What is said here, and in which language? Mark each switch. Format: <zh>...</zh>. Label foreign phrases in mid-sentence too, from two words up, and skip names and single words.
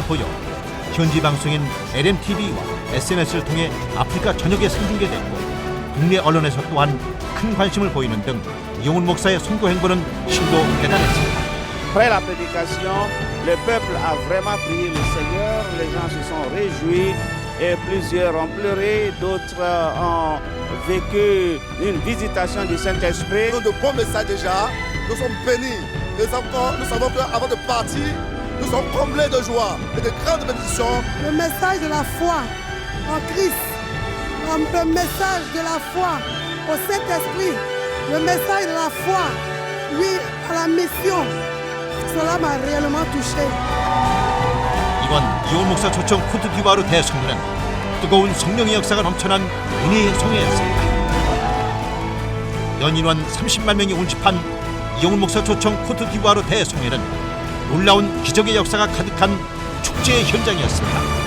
<ko>보여 현지 방송인 LMTV와 SNS를 통해 아프리카 전역에 생중계됐고, 국내 언론에서 또한 큰 관심을 보이는 등 이용훈 목사의 선교 행보는 실로 대단했습니다.</ko> <fr>Après la prédication, le peuple a vraiment prié le Seigneur, les gens se sont réjouis et plusieurs ont pleuré, d'autres ont vécu une visitation du Saint-Esprit. Nous avons de bons messages déjà, nous sommes bénis. Nous savons qu'avant de partir, nous sommes comblés de joie et de grandes bénédictions. Le message de la foi en Christ, le message de la foi au Saint-Esprit, le message de la foi, oui, à la mission, cela m'a réellement touché.</fr> <ko>이번 이용훈 목사 초청 코트디부아르 대성회는 뜨거운 성령의 역사가 넘쳐난 은혜의 송회였습니다. 연인원 30만 명이 운집한 이용훈 목사 초청 코트디부아르 대송회는 놀라운 기적의 역사가 가득한 축제의 현장이었습니다.</ko>